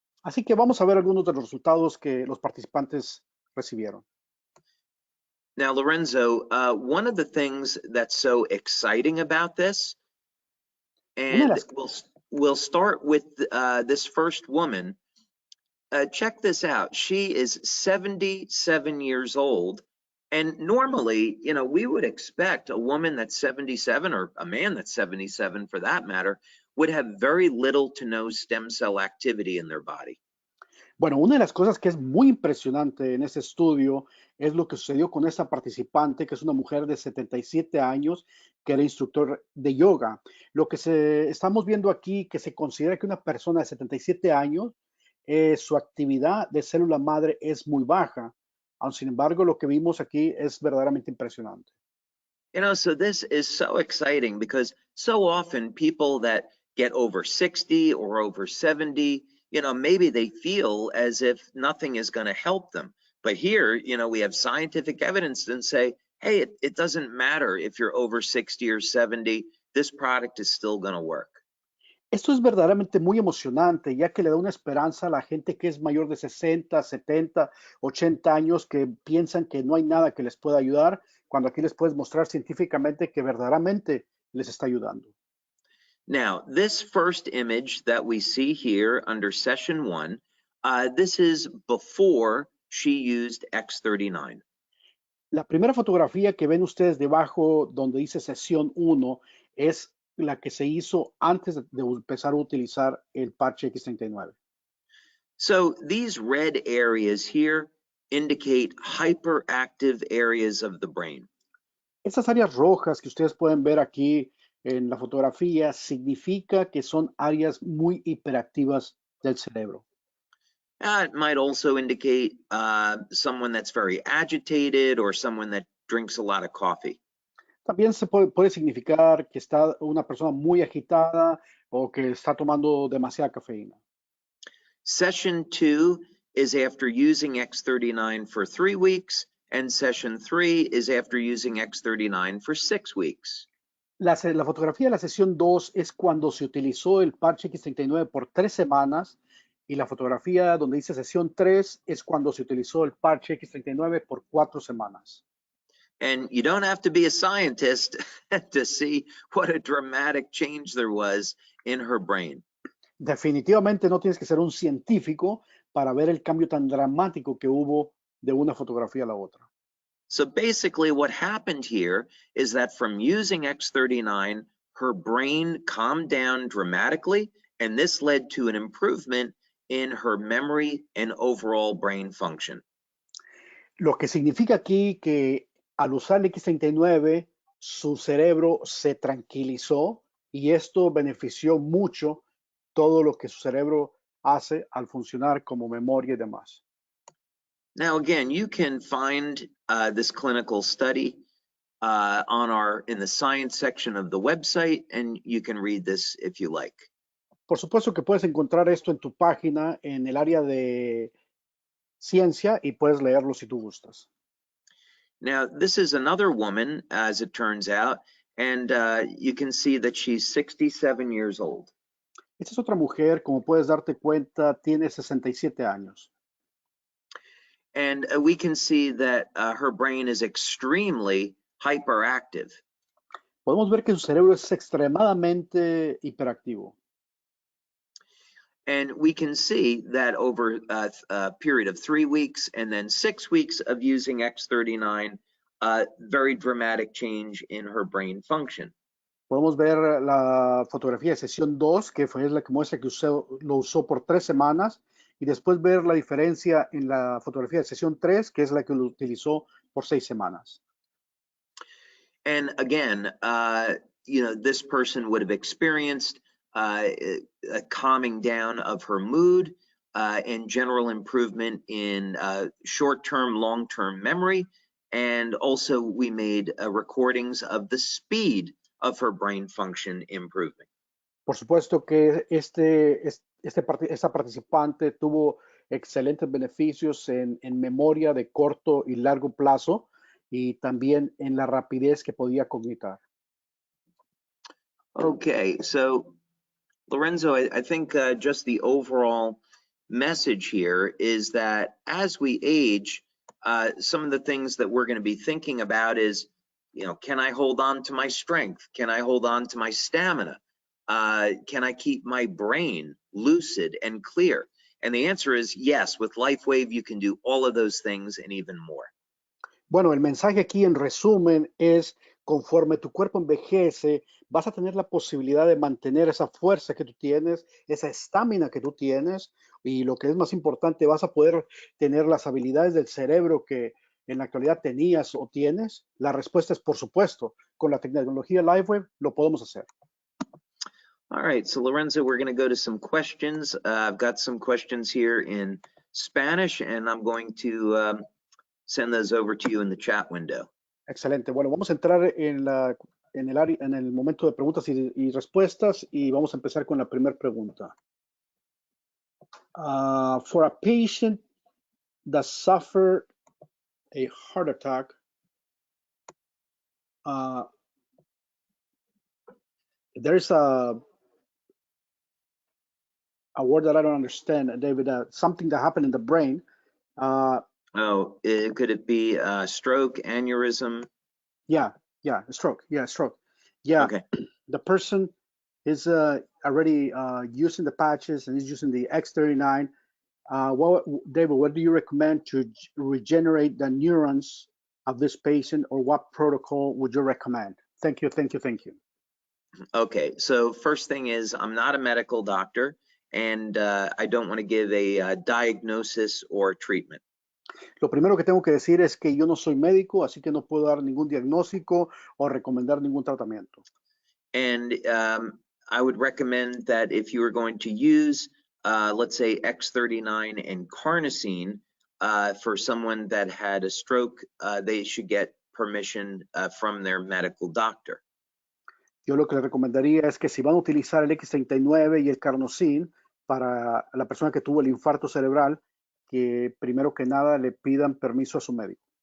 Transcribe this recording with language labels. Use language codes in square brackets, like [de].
[es] Así que vamos a ver algunos de los resultados que los participantes recibieron. [en] Now, Lorenzo, one of the things that's so exciting about this, and we'll start with this first woman. Check this out. She is 77 years old. And normally, you know, we would expect a woman that's 77, or a man that's 77 for that matter, would have very little to no stem cell activity in their body. [es] Bueno, una de las cosas que es muy impresionante en este estudio es lo que sucedió con esta participante, que es una mujer de 77 años, que era instructor de yoga. Lo que estamos viendo aquí, que se considera que una persona de 77 años, su actividad de célula madre es muy baja. Aun sin embargo, lo que vimos aquí es verdaderamente impresionante. [en] You know, so this is so exciting because so often people that get over 60 or over 70, you know, maybe they feel as if nothing is going to help them. But here, you know, we have scientific evidence and say, hey, it doesn't matter if you're over 60 or 70, this product is still going to work. [es] Esto es verdaderamente muy emocionante, ya que le da una esperanza a la gente que es mayor de 60, 70, 80 años, que piensan que no hay nada que les pueda ayudar, cuando aquí les puedes mostrar científicamente que verdaderamente les está ayudando. [en] Now, this first image that we see here under session 1, this is before she used X39. [es] La primera fotografía que ven ustedes debajo donde dice sesión 1 es la que se hizo antes de empezar a utilizar el parche X39. [en] So these red areas here indicate hyperactive areas of the brain. [es] Estas áreas rojas que ustedes pueden ver aquí en la fotografía significa que son áreas muy hiperactivas del cerebro. [en] It might also indicate someone that's very agitated or someone that drinks a lot of coffee. [es] También se puede significar que está una persona muy agitada o que está tomando demasiada cafeína. [en] Session 2 is after using X39 for 3 weeks, And session 3 is after using X39 for 6 weeks. [es] La fotografía de la sesión 2 es cuando se utilizó el parche X39 por 3 semanas y la fotografía donde dice sesión 3 es cuando se utilizó el parche X39 por 4 semanas. [en] And you don't have to be a scientist to see what a dramatic change there was in her brain. [es] Definitivamente no tienes que ser un científico para ver el cambio tan dramático que hubo de una fotografía a la otra. [en] So basically what happened here is that from using X39, her brain calmed down dramatically, and this led to an improvement in her memory and overall brain function. [es] Lo que significa aquí que al usar el X39, su cerebro se tranquilizó y esto benefició mucho todo lo que su cerebro hace al funcionar como memoria y demás. [en] Now, again, you can find this clinical study in the science section of the website, and you can read this if you like. [es] Por supuesto que puedes encontrar esto en tu página en el área de ciencia y puedes leerlo si tú gustas. [en] Now, this is another woman, as it turns out, and you can see that she's 67 years old. [es] Esta es otra mujer, como puedes darte cuenta, tiene 67 años. [en] And we can see that her brain is extremely hyperactive. [es] Podemos ver que su cerebro es extremadamente hiperactivo. [en] And we can see that over a period of 3 weeks and then 6 weeks of using X39, very dramatic change in her brain function. [es] Podemos ver la fotografía de sesión 2, que es la que muestra que lo usó por 3 semanas, y después ver la diferencia en la fotografía de sesión 3, que es la que lo utilizó por 6 semanas. [en] And again, this person would have experienced a calming down of her mood and general improvement in short-term, long-term memory. And also we made recordings of the speed of her brain function improving. [es] Por supuesto que esta participante tuvo excelentes beneficios en memoria de corto y largo plazo y también en la rapidez que podía cognitar. [en] Okay, so Lorenzo, I think just the overall message here is that as we age, some of the things that we're going to be thinking about is, can I hold on to my strength? Can I hold on to my stamina? Can I keep my brain lucid and clear? And the answer is yes. With LifeWave, you can do all of those things and even more. [es] Bueno, el mensaje aquí en resumen es, conforme tu cuerpo envejece, vas a tener la posibilidad de mantener esa fuerza que tú tienes, esa estamina que tú tienes, y lo que es más importante, vas a poder tener las habilidades del cerebro que en la actualidad tenías o tienes. La respuesta es por supuesto, con la tecnología LifeWave lo podemos hacer. [en] All right, so Lorenzo, we're going to go to some questions. I've got some questions here in Spanish, and I'm going to send those over to you in the chat window. [es] Excelente. Bueno, vamos a entrar en el momento de preguntas y respuestas y vamos a empezar con la primera pregunta. [en] For a patient that suffered a heart attack, there's a word that I don't understand, David. Something that happened in the brain. Could it be stroke, aneurysm? Yeah, stroke. Yeah, stroke. Yeah, okay. The person is already using the patches and is using the X39. David, what do you recommend to regenerate the neurons of this patient, or what protocol would you recommend? Thank you. Okay, so first thing is, I'm not a medical doctor, and I don't want to give a diagnosis or treatment. [es] Lo primero que tengo que decir es que yo no soy médico, así que no puedo dar ningún diagnóstico o recomendar ningún tratamiento. [en] And I would recommend that if you are going to use, let's say, X39 and carnosine for someone that had a stroke, they should get permission from their medical doctor. [es] Yo lo que le recomendaría es que si van a utilizar el X39 y el carnosine para la persona que tuvo el infarto cerebral, que primero que nada le pidan permiso a su médico.